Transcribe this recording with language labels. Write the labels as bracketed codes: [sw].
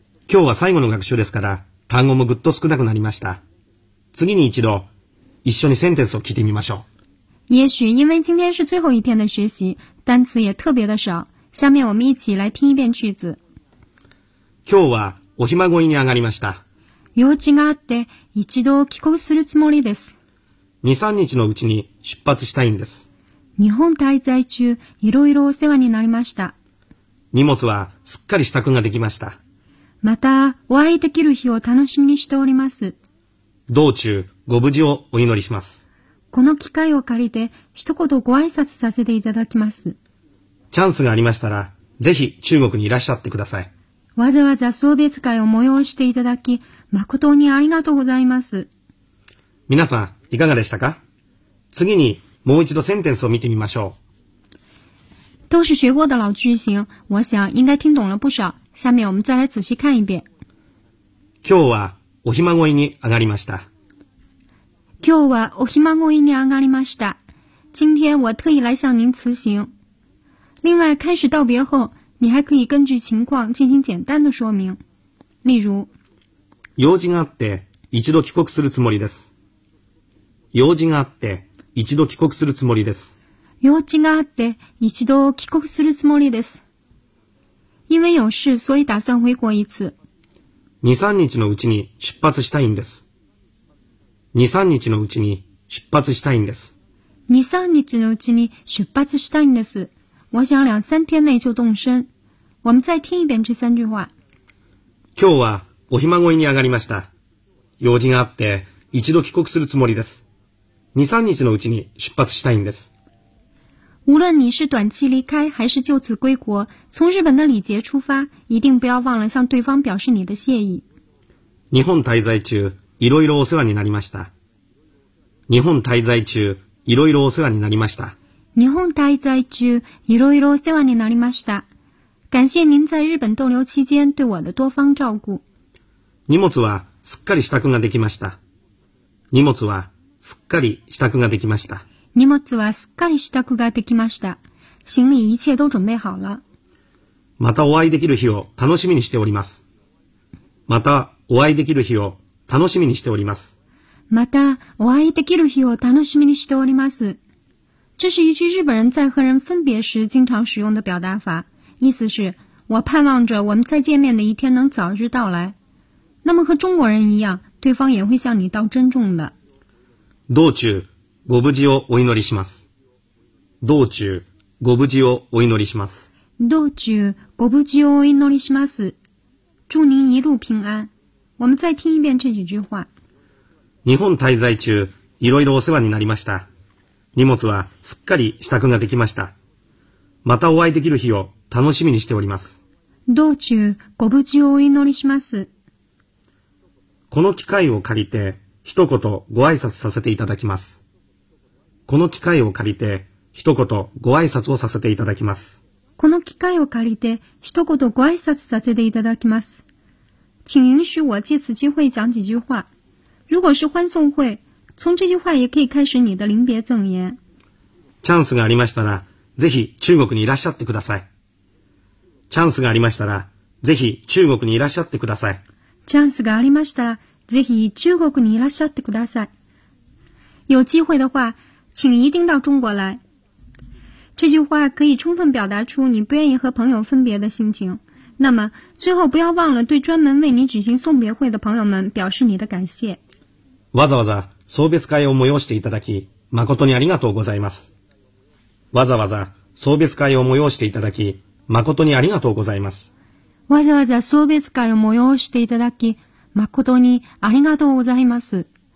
[ja] 今日は最後の学習ですから、単語もぐっと少なくなりました。次に一度、一緒にセンテンスを聞いてみましょう。 [zh] 也许因为今天是最后一天的学习，单词也特别的少。下面我们一起来听一遍句子。 [ja] 今日はおひまごいに上がりました。用事があって一度帰国するつもりです。 2、3日のうちに出発したいんです。日本滞在中いろいろお世話になりました。荷物はすっかり支度ができました。またお会いできる日を楽しみにしております。道中ご無事をお祈りします。この機会を借りて一言ご挨拶させていただきます。チャンスがありましたら、ぜひ中国にいらっしゃってください。わざわざ送別会を催していただき、誠にありがとうございます。皆さん、いかがでしたか？次にもう一度センテンスを見てみましょう。 [zh] 都是学过的老句型、我想应该听懂了不少。下面我们再来仔细看一遍。 [ja] 今日はおひまごいに上がりました。今日はおひまごいに上がりました。 [zh] 今天我特意来向您辞行。另外、开始道别后、你还可以根据情况进行简单的说明。例如、 [ja] 用事があって一度帰国するつもりです。用事があって一度帰国するつもりです。用事があって一度帰国するつもりです。 [zh] 因为有事、所以打算回国一次。 [ja] 2、3日のうちに出発したいんです。2、3日のうちに出発したいんです。 2、3日のうちに出発したいんです。 [zh] 我想2、3天内就動身。我们再听一遍这三句话。 [ja] 今日はおひまごいに上がりました。用事があって一度帰国するつもりです。 2、3日のうちに出発したいんです。 [zh] 无论你是短期离开还是就此归国、从日本的礼节出发、一定不要忘了向对方表示你的谢意。 [ja] 日本滞在中、いろいろお世話になりました。日本滞在中、いろいろお世話になりました。日本滞在中、いろいろお世話になりました。 [zh] 感謝您在日本逗留期間对我的多方照顾。 [ja] 荷物はすっかり支度ができました。荷物はすっかり支度ができました。荷物はすっかり支度ができました。 [zh] 行李一切都准备好了。 [ja] またお会いできる日を楽しみにしております。またお会いできる日を楽しみにしております。またお会いできる日を楽しみにしております。 [zh] 这是一句日本人在和人分别时经常使用的表达法，意思是我盼望着我们再见面的一天能早日到来。那么和中国人一样，对方也会向你道珍重的。 [ja] 道中ご無事をお祈りします。道中ご無事をお祈りします。道中ご無事をお祈りします。 [zh] 祝您一路平安。我们再听一遍这几句话。 [ja] 日本滞在中、いろいろお世話になりました。荷物はすっかり支度ができました。またお会いできる日を楽しみにしております。道中ご無事をお祈りします。この機会を借りて一言ご挨拶させていただきます。この機会を借りて一言ご挨拶をさせていただきます。この機会を借りて一言ご挨拶させていただきます。 [zh] 请允许我借此机会讲几句话。如果是欢送会，从这句话也可以开始你的临别赠言。 [ja] チャンスがありましたら、ぜひ中国にいらっしゃってください。チャンスがありましたら、ぜひ中国にいらっしゃってください。チャンスがありましたら、ぜひ中国にいらっしゃってください。 [zh] 有机会的话，请一定到中国来。这句话可以充分表达出你不愿意和朋友分别的心情。那么最后不要忘了对专门为你举行送别会的朋友们表示你的感谢。 [ja] わざわざ送別会を催していただき誠にありがとうございます。わざわざ送別会を催していただき誠にありがとうございます。わざわざ送別会を催していただき誠にありがとうございます。